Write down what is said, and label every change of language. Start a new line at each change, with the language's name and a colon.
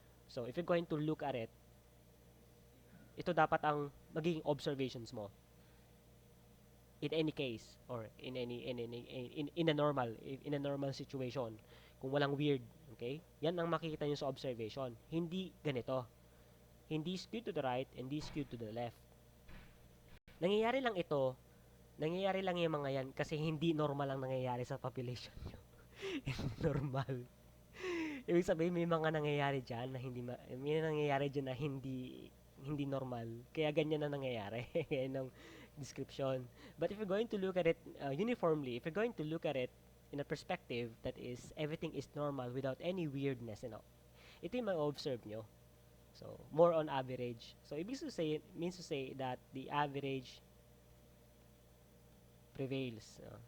English: So, if you're going to look at it,
Filipino: ito dapat ang magiging observations mo
English: in any case or in a normal situation,
Filipino: kung walang weird, okay, yan ang makikita nyo sa observation, hindi ganito, hindi skewed to the right, hindi skewed to the left. Nangyayari lang ito, nangyayari lang yung mga yan kasi hindi normal ang nangyayari sa population nyo. Hindi normal. Ibig sabihin may mga nangyayari dyan na may nangyayari dyan na hindi normal. Kaya ganyan na nangyayari. Ganyan ang description.
English: But if you're going to look at it uniformly, if you're going to look at it in a perspective that is everything is normal without any weirdness,
Filipino: ito yung ma-observe nyo.
English: So, more on average. So, means to say that the average prevails.